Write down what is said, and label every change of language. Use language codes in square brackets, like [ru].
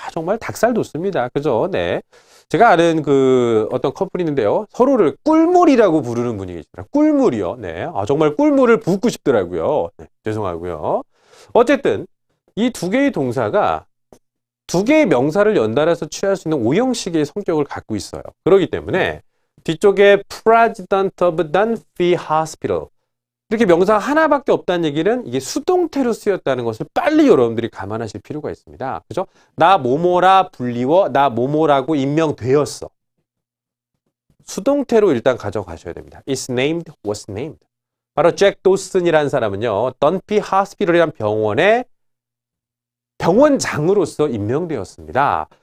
[ko] 정말 닭살 돋습니다. 그죠? 네. 제가 아는 어떤 커플이 있는데요. 서로를 꿀물이라고 부르는 분이 계십니다. 꿀물이요. 네. 정말 꿀물을 붓고 싶더라고요. 네. 죄송하고요. 어쨌든 이 두 개의 동사가 두 개의 명사를 연달아서 취할 수 있는 오형식의 성격을 갖고 있어요. 그렇기 때문에 뒤쪽에 President of Dunphy Hospital 이렇게 명사가 하나밖에 없다는 얘기는 이게 수동태로 쓰였다는 것을 빨리 여러분들이 감안하실 필요가 있습니다. 그죠? 나 뭐뭐라 불리워, 나 뭐뭐라고 임명되었어. 수동태로 일단 가져가셔야 됩니다. [en] It's named, was named. [ko] 바로 잭 도슨이라는 사람은요, 던피 하스피털이라는 병원의 병원장으로서 임명되었습니다.